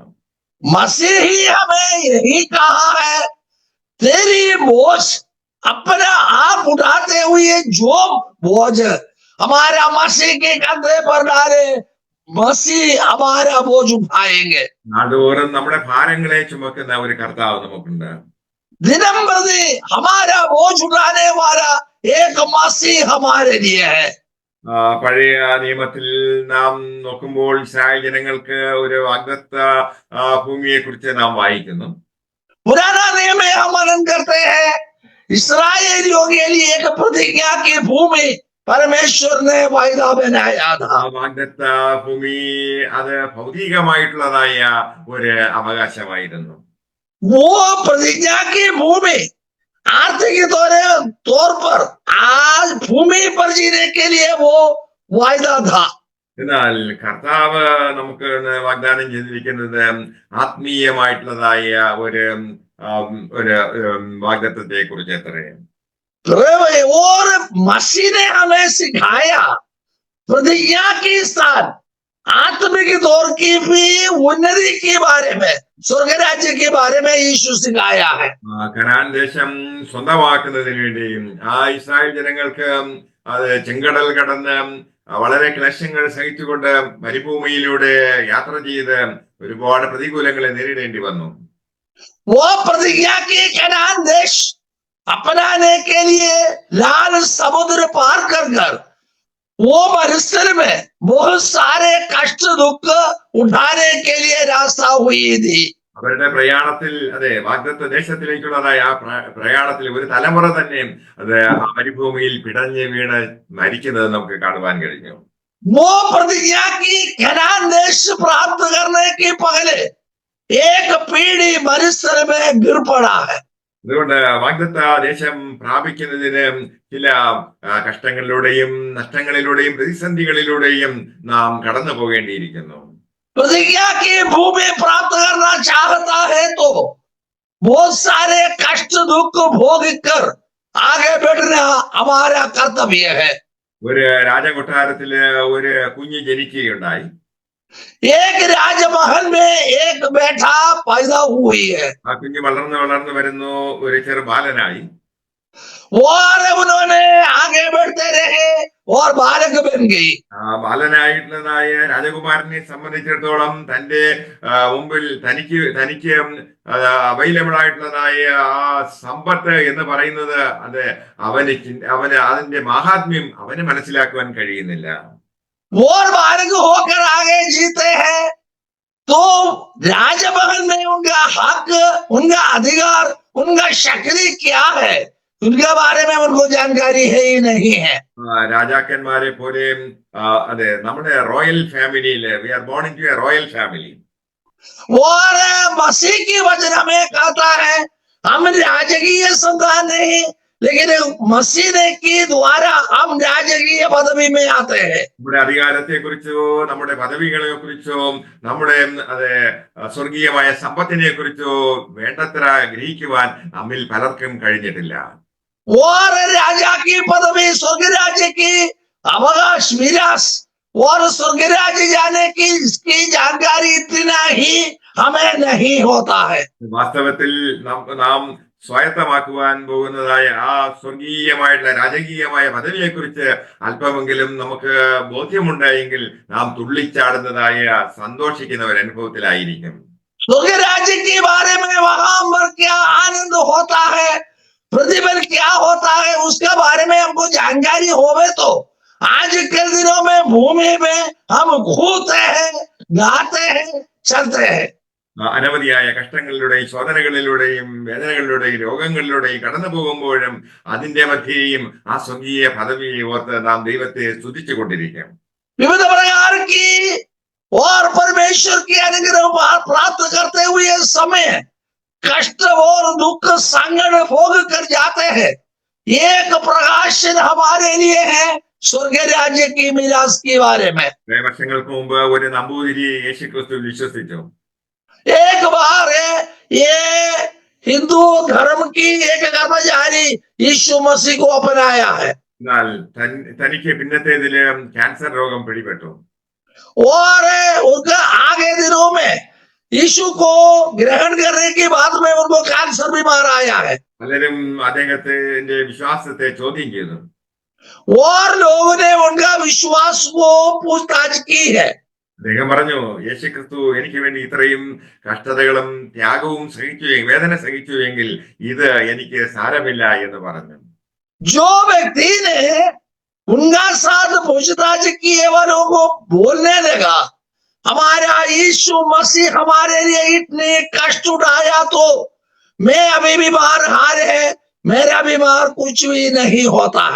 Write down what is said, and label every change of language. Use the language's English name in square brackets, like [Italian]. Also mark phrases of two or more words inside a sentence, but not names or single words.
[Hindi] मसीह ही हमें यही कहा है, तेरी बोझ अपना आप उठाते हुए जो बोझ हमारा मसीह के कंधे पर डाले, मसीह हमारा बोझ उठाएंगे। [Malayalam] നാടോറും നമ്മുടെ ഭാരങ്ങളെ ചുമക്കുന്ന ഒരു കർത്താവ് നമുക്കുണ്ട്. [Hindi] दिनम प्रति हमारा बोझ उठाने वाला एक मसीह हमारे लिए है। [Malayalam] പഴയ നിയമത്തിൽ നാം നോക്കുമ്പോൾ ഇസ്രായേൽ ജനങ്ങൾക്ക് ഒരു വാഗ്ദത്ത ഭൂമിയെ കുറിച്ച് നാം വായിക്കുന്നു. [Hindi] पुराना नियम में हम मनन करते हैं, इस्राएलियों के लिए एक प्रतिज्ञा की भूमि परमेश्वर ने वायदा बनाया था। [Malayalam] വാഗ്ദത്ത ഭൂമി അത് ഭൗതികമായിട്ടുള്ളതായ ഒരു അവകാശമായിരുന്നു. [Hindi] वो प्रतिज्ञा की भूमि आर्थिक तौर पर आज भूमि पर जीने के लिए वो वायदा था। [Malayalam] എന്നാൽ കർത്താവ് നമുക്ക് ഇന്ന് വാഗ്ദാനം ചെയ്തിരിക്കുന്നത് ആത്മീയമായിട്ടുള്ളതായ ഒരു വാഗ്ദത്തത്തെ കുറിച്ച് എത്രയാണ്. [Hindi] और मसीह ने हमें सिखाया प्रतिज्ञा के साथ आत्मिक तौर की भी उन्नति के बारे में, स्वर्ग राज्य के बारे में यीशु सिखाया है। [Malayalam] കനാൻ ദേശം സ്വന്തമാക്കുന്നതിന് വേണ്ടിയും ഇസ്രായേൽ ജനങ്ങൾക്ക് അത് ചെങ്കടൽ കടന്ന് വളരെ ക്ലേശങ്ങൾ സഹിച്ചുകൊണ്ട് മരുഭൂമിയിലൂടെ യാത്ര ചെയ്ത് ഒരുപാട് പ്രതികൂലങ്ങളെ നേരിടേണ്ടി വന്നു. [Hindi] वो प्रतिज्ञा के कनान देश अपनाने के लिए लाल समुद्र पार कर वो मरुस्थल में बहुत सारे कष्ट दुख उठाने के लिए रास्ता हुई थी। [Malayalam] അവരുടെ പ്രയാണത്തിൽ വാഗ്ദത്ത ദേശത്തിലേക്കുള്ളതായ പ്രയാണത്തിൽ ഒരു തലമുറ തന്നെ ആ മരുഭൂമിയിൽ പിടഞ്ഞ് വീണ് മരിക്കുന്നത് നമുക്ക് കാണുവാൻ കഴിഞ്ഞു. [Hindi] वो प्रतिज्ञा की कनान देश प्राप्त करने के पहले एक पीढ़ी मरुस्थल में गिर पड़ा है। [Malayalam] അതുകൊണ്ട് വാഗ്ദത്ത ദേശം പ്രാപിക്കുന്നതിന് ചില കഷ്ടങ്ങളിലൂടെയും നഷ്ടങ്ങളിലൂടെയും പ്രതിസന്ധികളിലൂടെയും നാം കടന്നു പോകേണ്ടിയിരിക്കുന്നു. [Hindi] प्रतिज्ञा की भूमि प्राप्त करना चाहता है तो बहुत सारे कष्ट दुख भोग कर आगे बढ़ना हमारा कर्तव्य है। [Malayalam] ഒരു രാജകൊട്ടാരത്തില് ഒരു കുഞ്ഞ് ജനിക്കുകയുണ്ടായി. [Hindi] एक राजमहल में एक बेटा पैदा हुई है। [Malayalam] ആ കുഞ്ഞ് വളർന്നു വരുന്നു, ഒരു ചെറു ബാലനായി. [Hindi] और उन्होंने आगे बढ़ते रहे और बालक बन गई। [Malayalam] ബാലനായിട്ടുള്ളതായ രാജകുമാരനെ സംബന്ധിച്ചിടത്തോളം തന്റെ മുമ്പിൽ തനിക്ക് അവൈലബിൾ ആയിട്ടുള്ളതായ ആ സമ്പത്ത് എന്ന് പറയുന്നത് അവന് അതിന്റെ മാഹാത്മ്യം അവന് മനസ്സിലാക്കുവാൻ കഴിയുന്നില്ല. [Hindi] और बालक होकर आगे जीते हैं तो राजमहल में उनका हक, उनका अधिकार, उनका शक्ति क्या है, उनके बारे में उनको जानकारी है ही नहीं है. [Malayalam] രാജാക്കന്മാരെ പോലെ നമ്മുടെ [English] royal familyil we are born in to a royal family. [Hindi] और मसीह की वचन हमें कहता है हम राजकीय संतान नहीं, लेकिन मसीह के द्वारा हम राजकीय पदवी में आते हैं. [Malayalam] നമ്മുടെ അധികാരത്തെ കുറിച്ചോ നമ്മുടെ പദവികളെ കുറിച്ചോ നമ്മുടെ സ്വർഗീയമായ സമ്പത്തിനെ കുറിച്ചോ വേണ്ടത്ര ഗ്രഹിക്കുവാൻ നമ്മിൽ പലർക്കും കഴിഞ്ഞിട്ടില്ല. [Hindi] और राजा की पदवी, स्वर्ग राज्य की अवकाश मिरास और स्वर्ग राज्य जाने की इसकी जानकारी इतना ही हमें नहीं होता है. [Malayalam] വാസ്തവത്തിൽ നാം സ്വായത്തമാക്കുവാൻ പോകുന്നതായ ആ സ്വർഗീയമായിട്ടുള്ള രാജകീയമായ പദവിയെ കുറിച്ച് അല്പമെങ്കിലും നമുക്ക് ബോധ്യമുണ്ടായെങ്കിൽ നാം തുള്ളിച്ചാടുന്നതായ സന്തോഷിക്കുന്ന ഒരു അനുഭവത്തിലായിരിക്കും. [Hindi] स्वर्ग राज्य के बारे में वहां पर क्या आनंद होता है, प्रतिफल क्या होता है, उसके बारे में हमको जानकारी होवे तो आज के दिनों में भूमि में हम घूमते हैं, गाते हैं, चलते हैं. [Malayalam] അനവധിയായ കഷ്ടങ്ങളിലൂടെയും ശോധനകളിലൂടെയും വേദനകളിലൂടെയും രോഗങ്ങളിലൂടെയും കടന്നു പോകുമ്പോഴും അതിന്റെ മധ്യേയും ആ സ്വർഗീയ പദവിയെ ഓർത്ത് നാം ദൈവത്തെ സ്തുതിച്ചു കൊണ്ടിരിക്കും. [Hindi] विविध प्रकार की और परमेश्वर की अनुग्रह प्राप्त करते हुए समय कष्ट और दुख संकट भोग कर जाते हैं. एक प्रकाशन हमारे लिए है स्वर्ग राज्य की मिरास के बारे में. [Malayalam] വർഷങ്ങൾക്ക് മുമ്പ് ഒരു നമ്പൂതിരി യേശുക്രിസ്തു വിശ്വസിച്ചു. [Hindi] एक बार ये हिंदू धर्म की एक कर्मचारी यीशु मसीह को अपनाया है. [Malayalam] എന്നാൽ തനിക്ക് പിന്നത്തേതില് ക്യാൻസർ രോഗം പിടിപെട്ടു. [Hindi] और उनका आगे दिनों में यीशु को ग्रहण करने के बाद में उनको कैंसर बीमार आया है. [Malayalam] പലരും അദ്ദേഹത്തിന്റെ വിശ്വാസത്തെ ചോദ്യം ചെയ്തു. [Hindi] और लोगों ने उनका विश्वास को पूछताछ की है. [Malayalam] അദ്ദേഹം പറഞ്ഞു, യേശുക്രിസ്തു എനിക്ക് വേണ്ടി ഇത്രയും കഷ്ടതകളും ത്യാഗവും വേദന സഹിച്ചു എങ്കിൽ ഇത് എനിക്ക് സാരമില്ല എന്ന് പറഞ്ഞു. [Hindi] जो व्यक्ति ने उनका साथ पूछताछ किए वालों को बोलने लगा हमारा यीशु मसीह हमारे लिए इतने कष्ट उठाया तो मैं अभी बीमार हार है, मेरा बीमार कुछ भी नहीं होता है.